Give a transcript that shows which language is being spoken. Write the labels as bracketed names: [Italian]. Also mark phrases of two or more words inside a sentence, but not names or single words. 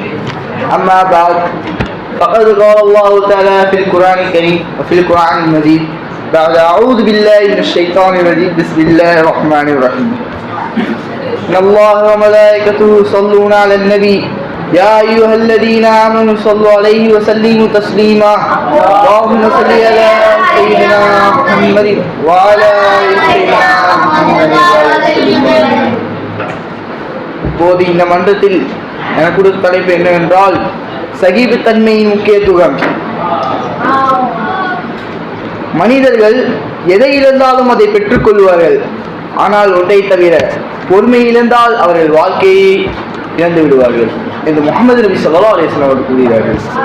[Arabic] أما بعد فقد قال الله تعالى في القرآن الكريم وفي القرآن المجيد بعد أعوذ بالله من الشيطان الرجيم بسم الله الرحمن الرحيم. إن الله وملائكته يصلون على النبي يا أيها الذين آمنوا صلوا عليه وسلموا تسليما. اللهم صل على سيدنا محمد وعلى آل سيدنا محمد. [Tamil] இப்போது இந்த மன்றத்தில் எனக்கு கொடுத்த தலைப்பு என்னவென்றால் சகிப்புத்தன்மையின் முக்கியத்துவம். மனிதர்கள் எதை இழந்தாலும் அதை பெற்றுக்கொள்வார்கள். ஆனால் ஒன்றை தவிர பொறுமை இழந்தால் அவர்கள் வாழ்க்கையை இழந்து விடுவார்கள் என்று முஹம்மது நபி [Arabic] صلى الله عليه وسلم [Tamil] அவர்கள் கூறுகிறார்கள்.